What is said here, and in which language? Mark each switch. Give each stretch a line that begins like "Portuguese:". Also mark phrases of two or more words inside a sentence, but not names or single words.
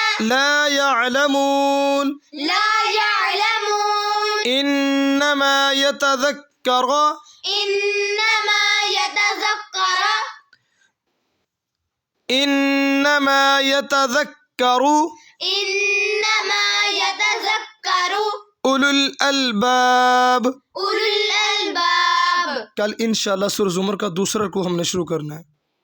Arabic: لا يعلمون لا يعلمون إنما يتذكر إنما يتذكر إنما يتذكر إنما يتذكر أولو الألباب. أولو الألباب.
Urdu: کل ان شاء اللہ سورہ زمر کا دوسرا رکوع ہم نے شروع کرنا ہے.